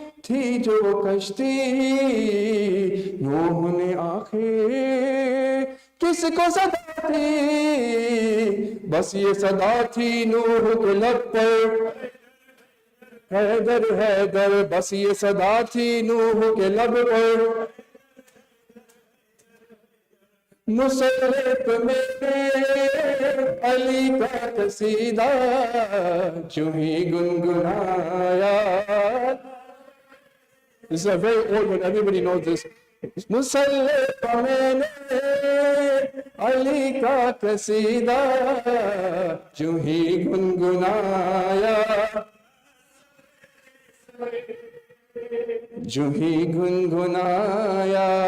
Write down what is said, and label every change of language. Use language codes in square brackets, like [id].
[ur] تھی جو وہ کشتی نوح نے آخر کس کو صدا تھی بس یہ صدا تھی نوح کے لب پر حیدر حیدر بس یہ صدا تھی نوح کے لب پر مسرت میرے علی کا قصیدہ جو ہی گنگنایا. [en] This is a very old one, everybody knows this. [ur] مسرت میرے علی کا قصیدہ جو ہی گنگنایا جو ہی گنگنایا